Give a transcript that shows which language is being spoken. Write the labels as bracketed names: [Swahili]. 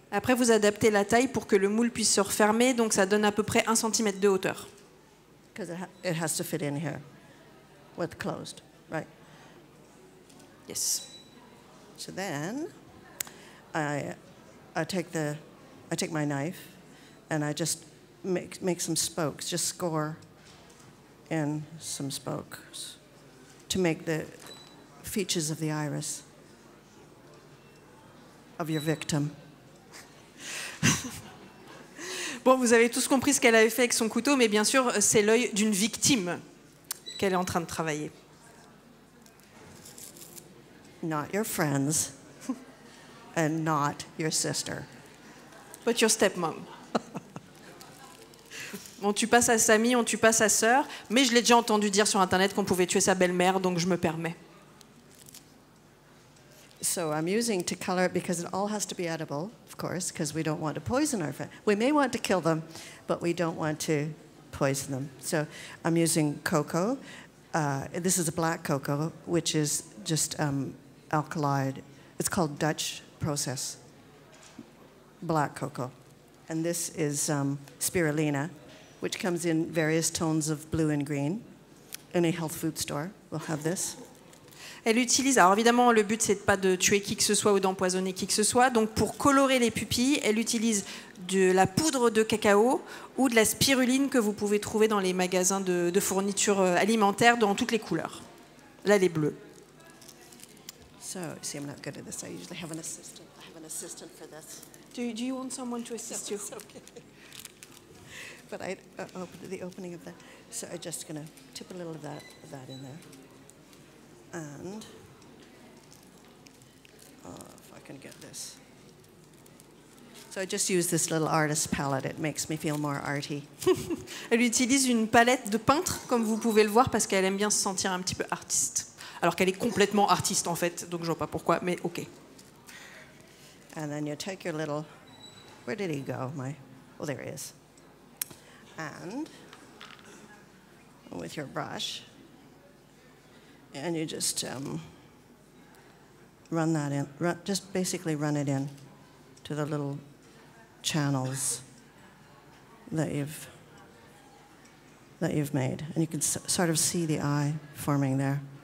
[French] Après, vous adaptez la taille pour que le moule puisse se refermer, donc ça donne à peu près 1 cm de hauteur. [English] Because it has to fit in here with closed, right? Yes. So then I take my knife and I just make some spokes, just score in some spokes to make the features of the iris of your victim. [French] Bon, vous avez tous compris ce qu'elle avait fait avec son couteau, mais bien sûr, c'est l'œil d'une victime qu'elle est en train de travailler. [English] Not your friends and not your sister. But your stepmom. [French] On tue pas sa famille, on tue pas sa sœur, mais je l'ai déjà entendu dire sur Internet qu'on pouvait tuer sa belle-mère, donc je me permets. [English] So I'm using to color it because it all has to be edible, of course, because we don't want to poison our friends. We may want to kill them, but we don't want to poison them. So I'm using cocoa. This is a black cocoa, which is just alkali. It's called Dutch process, black cocoa. And this is spirulina, which comes in various tones of blue and green. Any health food store will have this. [French] Elle utilise, alors évidemment le but c'est pas de tuer qui que ce soit ou d'empoisonner qui que ce soit, donc pour colorer les pupilles, elle utilise de la poudre de cacao ou de la spiruline que vous pouvez trouver dans les magasins de fourniture alimentaire dans toutes les couleurs. Là, les bleus. [English] So, see, I'm not good at this. I usually have an assistant. I have an assistant for this. Do you want someone to assist you? It's okay. But I opened the opening of that. So I'm just going to tip a little of that in there. And if I can get this. So I just use this little artist palette. It makes me feel more arty. [French] Elle utilise une palette de peintre, comme vous pouvez le voir, parce qu'elle aime bien se sentir un petit peu artiste. Alors qu'elle est complètement artiste en fait, donc je vois pas pourquoi, mais ok. [English] And then you take your little, where did he go? Oh, there he is. And with your brush, and you just run that in, just basically run it in to the little channels that you've made, and you can sort of see the eye forming there.